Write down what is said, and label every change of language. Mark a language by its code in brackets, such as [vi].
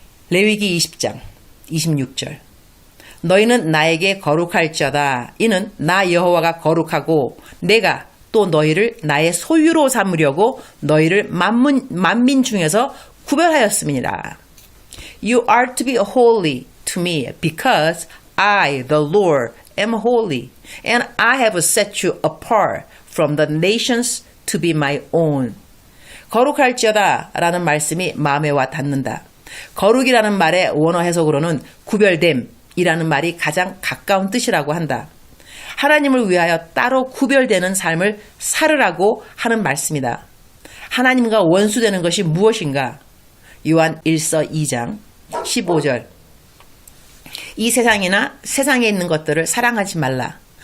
[ko] 레위기 20장 26절 너희는 나에게 거룩할지어다. 이는 나 여호와가 거룩하고 내가 또 너희를 나의 소유로 삼으려고 너희를 만민 중에서 구별하였음이니라. [en] You are to be holy to me because I, the Lord, am holy and I have set you apart from the nations to be my own. [ko] 거룩할지어다 라는 말씀이 마음에 와 닿는다. 거룩이라는 말의 원어 해석으로는 구별됨 이라는 말이 가장 가까운 뜻이라고 한다. 하나님을 위하여 따로 구별되는 삶을 살으라고 하는 말씀이다. 하나님과 원수되는 것이 무엇인가? 요한 1서 2장 15절 이 세상이나 세상에 있는 것들을 사랑하지 말라.